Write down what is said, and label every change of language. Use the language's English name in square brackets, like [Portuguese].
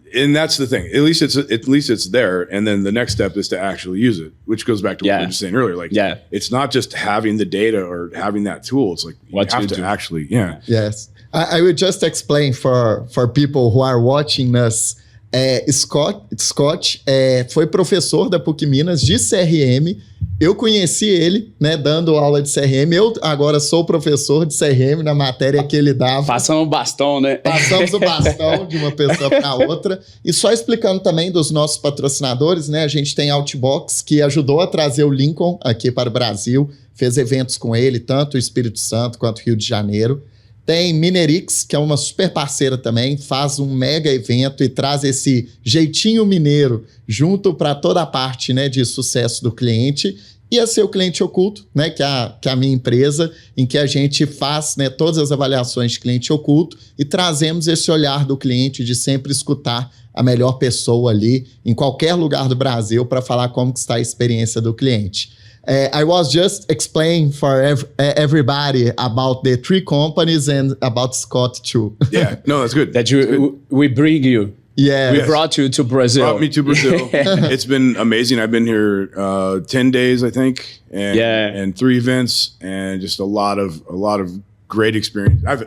[English] And that's the thing. At least it's there. And then the next step is to actually use it, which goes back to what we were just saying earlier. Like, it's not just having the data or having that tool. It's like you have to actually, Yes. I will just explain for people who are watching us. [Portuguese] Scott foi professor da PUC Minas de CRM. Eu conheci ele, né, dando aula de CRM. Eu agora sou professor de CRM na matéria que ele dava. Passamos o bastão, né? Passamos o bastão de uma pessoa para outra. E só explicando também dos nossos patrocinadores, né? A gente tem Outbox, que ajudou a trazer o Lincoln aqui para o Brasil. Fez eventos com ele, tanto o Espírito Santo quanto o Rio de Janeiro. Tem Mineirix, que é uma super parceira também, faz um mega evento e traz esse jeitinho mineiro junto para toda a parte, né, de sucesso do cliente. E a Seu Cliente Oculto, né, que é a minha empresa, em que a gente faz, né, todas as avaliações de cliente oculto e trazemos esse olhar do cliente de sempre escutar a melhor pessoa ali em qualquer lugar do Brasil para falar como que está a experiência do cliente. [English] I was just explaining for everybody about the three companies and about Scott too. Yeah, no, that's good. We bring you. Yeah, we brought you to Brazil. Brought me to Brazil. It's been amazing. I've been here 10 days, I think, and 3 events, and just a lot of great experience.